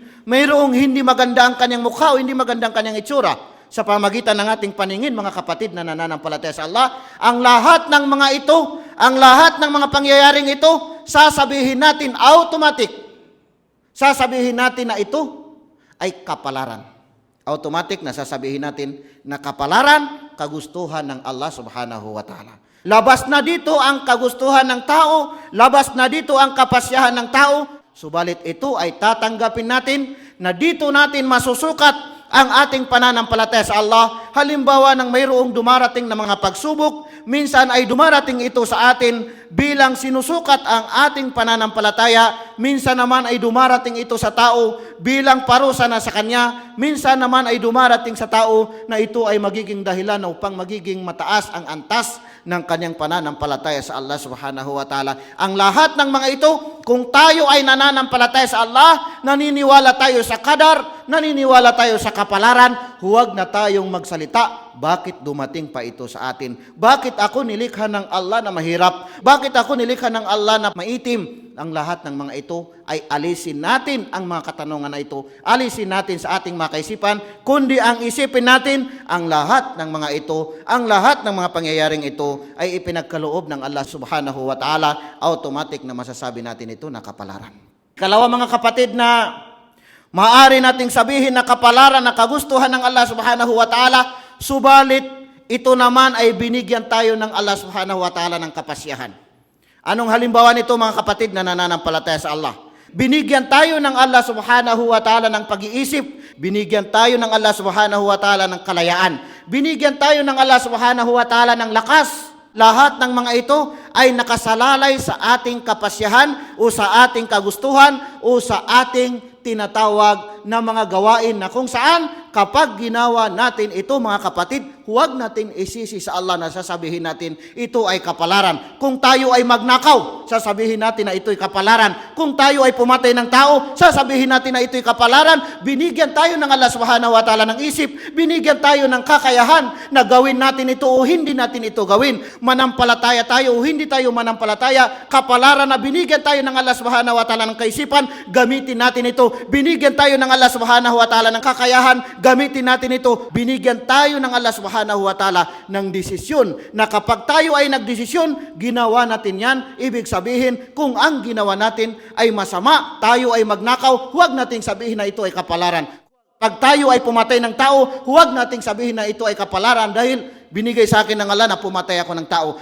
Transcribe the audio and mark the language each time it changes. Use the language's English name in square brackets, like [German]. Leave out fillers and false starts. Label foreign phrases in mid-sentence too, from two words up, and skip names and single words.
[Filipino] Mayroong hindi maganda ang kanyang mukha o hindi maganda ang kanyang itsura sa pamagitan ng ating paningin, mga kapatid na nananampalataya sa Allah. Ang lahat ng mga ito, ang lahat ng mga pangyayaring ito, sasabihin natin automatic. Sasabihin natin na ito ay kapalaran. Automatic na sasabihin natin na kapalaran, kagustuhan ng Allah [Arabic] سبحانه وتعالى. [Filipino] Labas na dito ang kagustuhan ng tao, labas na dito ang kapasyahan ng tao, subalit ito ay tatanggapin natin na dito natin masusukat ang ating pananampalataya sa Allah. Halimbawa ng mayroong dumarating na mga pagsubok, minsan ay dumarating ito sa atin bilang sinusukat ang ating pananampalataya. Minsan naman ay dumarating ito sa tao bilang parusa na sa kanya. Minsan naman ay dumarating sa tao na ito ay magiging dahilan upang magiging mataas ang antas ng kanyang pananampalataya sa Allah [Arabic] سبحانه وتعالى. [Filipino] Ang lahat ng mga ito, kung tayo ay nananampalataya sa Allah, naniniwala tayo sa qadar, naniniwala tayo sa kapalaran, huwag na tayong magsalita, bakit dumating pa ito sa atin? Bakit ako nilikha ng Allah na mahirap? Bakit ako nilikha ng Allah na maitim? Ang lahat ng mga ito ay alisin natin ang mga katanungan na ito. Alisin natin sa ating mga kaisipan, kundi ang isipin natin ang lahat ng mga ito, ang lahat ng mga pangyayaring ito ay ipinagkaloob ng Allah [Arabic] سبحانه وتعالى. [Filipino] Automatic na masasabi natin ito na kapalaran. Kalawa mga kapatid, na maaari nating sabihin na kapalaran na kagustuhan ng Allah [Arabic] سبحانه وتعالى, [Filipino] subalit ito naman ay binigyan tayo ng Allah [Arabic] سبحانه وتعالى [Filipino] ng kapasyahan. Anong halimbawa nito mga kapatid na nananampalataya sa Allah? Binigyan tayo ng Allah [Arabic] سبحانه وتعالى [Filipino] ng pag-iisip. Binigyan tayo ng Allah [Arabic] سبحانه وتعالى [Filipino] ng kalayaan. Binigyan tayo ng Allah [Arabic] سبحانه وتعالى [Filipino] ng lakas. Lahat ng mga ito ay nakasalalay sa ating kapasyahan o sa ating kagustuhan o sa ating tinatawag na mga gawain na kung saan kapag ginawa natin ito mga kapatid, huwag natin isisi sa Allah na sasabihin natin ito ay kapalaran. Kung tayo ay magnakaw, sasabihin natin na ito'y kapalaran. Kung tayo ay pumatay ng tao, sasabihin natin na ito'y kapalaran. Binigyan tayo ng Allah [Arabic] سبحانه وتعالى [Filipino] ng isip, binigyan tayo ng kakayahan na gawin natin ito o hindi natin ito gawin. Manampalataya tayo o hindi tayo manampalataya, kapalaran na binigyan tayo ng Allah [Arabic] سبحانه وتعالى [Filipino] ng kaisipan, gamitin natin ito. Binigyan tayo ng Allah [Arabic] سبحانه وتعالى [Filipino] ng kakayahan, gamitin natin ito. Binigyan tayo ng Allah [Arabic] سبحانه وتعالى [Filipino] ng desisyon na kapag tayo ay nagdesisyon, ginawa natin yan. Ibig sabihin, kung ang ginawa natin ay masama, tayo ay magnakaw, huwag nating sabihin na ito ay kapalaran. Pag tayo ay pumatay ng tao, huwag nating sabihin na ito ay kapalaran dahil binigay sa akin ng Allah na pumatay ako ng tao.